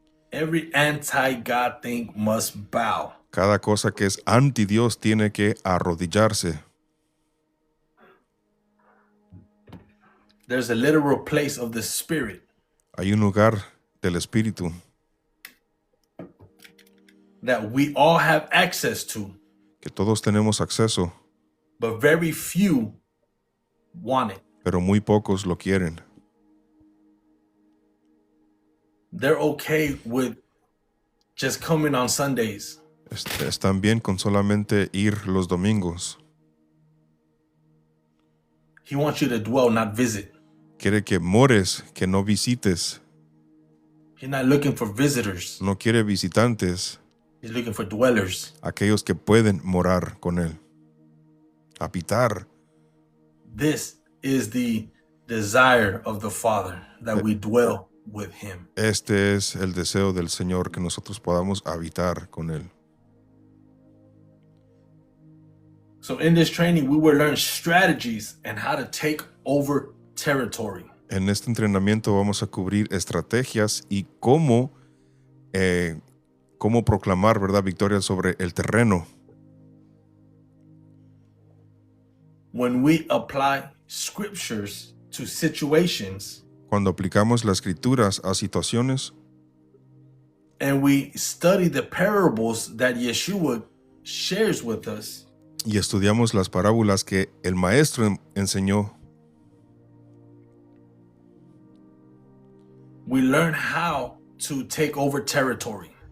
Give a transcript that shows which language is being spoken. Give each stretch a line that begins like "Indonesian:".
English: Every anti-God thing must bow.
Spanish: Cada cosa que es anti Dios tiene que arrodillarse.
English: There's a literal place of the spirit
Spanish: Hay un lugar del Espíritu
English: that we all have access to,
Spanish: que todos tenemos acceso,
English: but very few want it.
Spanish: pero muy pocos lo quieren.
English: They're okay with just coming on Sundays.
Spanish: Están bien con solamente ir los domingos.
English: He wants you to dwell, not visit.
Spanish: Quiere que mores, que no visites.
English: He's not looking for visitors.
Spanish: No quiere visitantes,
English: He's looking for dwellers.
Spanish: aquellos que pueden morar con él, habitar.
English: This is the desire of the Father, that we dwell with him.
Spanish: Este es el deseo del Señor, que nosotros podamos habitar con él.
English: So in this training, we will learn strategies and how to take over territory.
Spanish: En este entrenamiento vamos a cubrir estrategias y cómo proclamar, ¿verdad?, victoria sobre el terreno.
English: When we apply scriptures to situations
Spanish: Cuando aplicamos las escrituras a situaciones
English: and we study the parables that Yeshua shares with us,
Spanish: y estudiamos las parábolas que el maestro enseñó,
English: we learn how to take over territory.